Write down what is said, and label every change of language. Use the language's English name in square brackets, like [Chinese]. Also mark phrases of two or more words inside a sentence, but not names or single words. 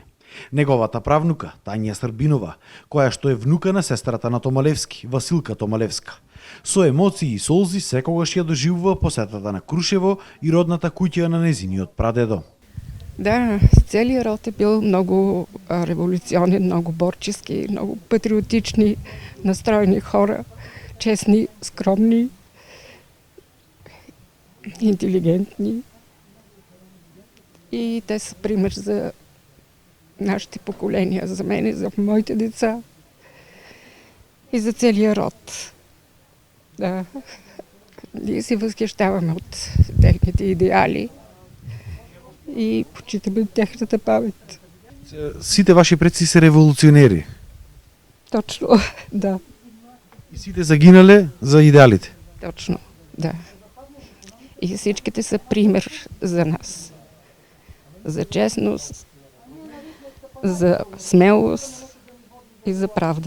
[Macedonian] Неговата правнука, Тања Србинова, која што е внука на сестрата на Томалевски, Василка Томалевска, со емоции и солзи секогаш ја доживува посетата на Крушево и родната куќа на незиниот прадедо. Да, целиот род е бил многу револуционен, многу борчески, многу патриотични [Bulgarian] настроени хора, честни, скромни, интелигентни. и те са пример за нашите поколения, за мен, за моите деца и за целия род. Да. Ние се възхищаваме от техните идеали и почитаме тяхната памет. [Macedonian] Сите ваши предци се револуционери. [Bulgarian] Точно, да. [Macedonian] И сите загинале за идеалите. [Bulgarian] Точно, да. И всичките са пример за нас. За честност, за смелост и за правда.